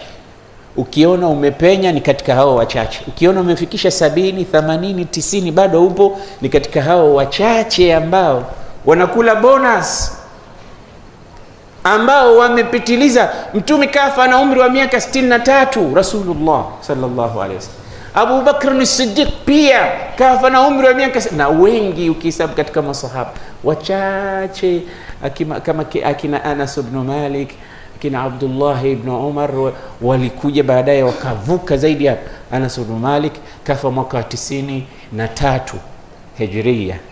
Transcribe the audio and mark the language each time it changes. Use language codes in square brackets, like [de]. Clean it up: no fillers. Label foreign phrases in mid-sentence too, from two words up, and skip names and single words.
[sw] Ukiona umepenya ni katika hao wachache. Ukiona umefikisha 70, 80, 90 bado upo, ni katika hao wachache ambao wanakula bonus, ambao wamepitiliza. Mtume kafa na umri wa miaka 63, [ar] رسول الله صلى الله عليه وسلم. [sw] Abu Bakr as-Siddiq pia kafa na umri wa miaka, na wengi ukihesabu katika masahaba wachache kama akina Anas ibn Malik, akina Abdullah ibn Umar walikuja baadaye wakavuka zaidi ya Anas ibn Malik kafa mwaka 93 Hijria.